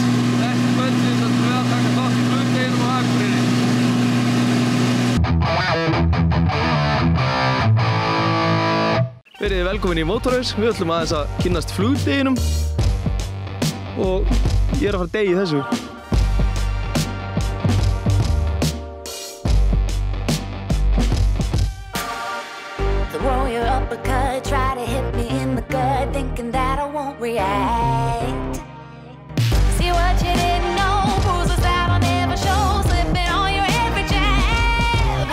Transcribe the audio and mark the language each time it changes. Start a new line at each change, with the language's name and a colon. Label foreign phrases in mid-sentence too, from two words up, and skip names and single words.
Icelandic: Þetta kvöldið ætlum við að taka þátt í flugdeginum á Akureyri. Verið velkomin í Mótorhaus. Við ætlum aðeins að kynnast flugdeginum og ég að fara degi í þessu.
English: Try to hit me in the gut, thinking that I won't react. See what you didn't know, bruises that I'll never show, slipping on your every jab.